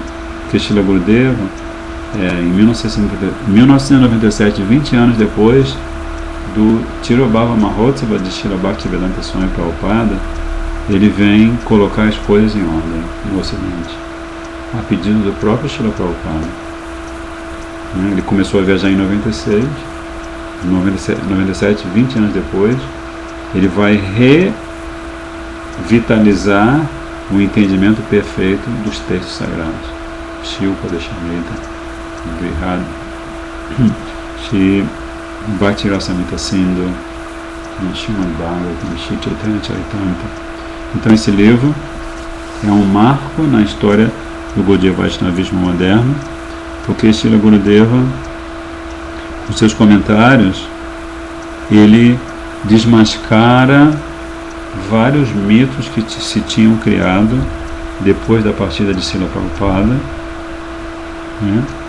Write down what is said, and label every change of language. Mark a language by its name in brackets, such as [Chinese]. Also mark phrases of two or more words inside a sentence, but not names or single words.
[Portuguese] Que Srila Gurudeva, em 1997, 20 anos depois do Tirobhava Mahotsava de Srila Bhaktivedanta Swami Prabhupada, ele vem colocar as coisas em ordem no Ocidente, a pedido do próprio Srila Prabhupada. Ele começou a viajar em 96, 97, 20 anos depois, ele vai revitalizar o entendimento perfeito dos textos sagrados. Shri Upadeshamrita, Brihad, Shri Bhakti Rasamrita Sindhu, Srimad Bhagavatam, Shri Chaitanya Charitamrita. Então esse livro é um marco na história do Gaudiya Vaishnavismo moderno, porque Srila Gurudeva, com seus comentários, ele desmascara vários mitos que se tinham criado depois da partida de Srila Prabhupada, né?